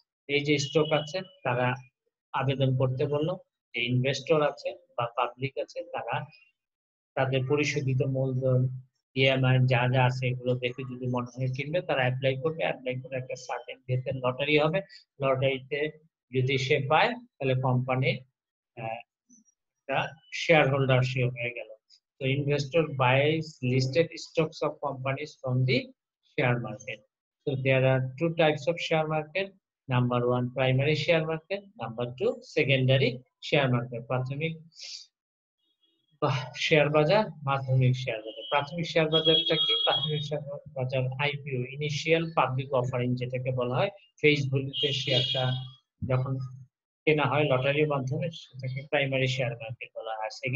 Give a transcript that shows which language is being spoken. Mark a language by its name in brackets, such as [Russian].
[Bangla] এই যে স্টক আছে তারা আবেদন করতে বললো, যে ইনভেস্টর আছে বা পাবলিক আছে তারা তাদের পরিশোধিত মূলধন, ইএমআই যা যা আছে এগুলো দেখে যদি মনে হয় কিনবে, তারা অ্যাপ্লাই করবে, অ্যাপ্লাই করে একটা সার্টেন ডেটের লটারি হবে, লটারিতে যদি সে পায় তাহলে কোম্পানি একটা শেয়ার হোল্ডারশিপ হয়ে গেল। [English] তো investor buys listed stocks of companies from the share market. So there are two types of share market. Number one, primary share market. Number two, secondary share market. [Bangla] প্রাথমিক শেয়ার বাজার, মাধ্যমিক share বাজার। প্রাথমিক share বাজারটা কি? প্রাথমিক share বাজার IPO, initial public offering যেটাকে বলা হয়। ফেসবুকে শেয়ারটা যখন কেনা হয় লটারির মাধ্যমে, সেটাকে প্রাইমারি শেয়ার মার্কেট বলা হয়।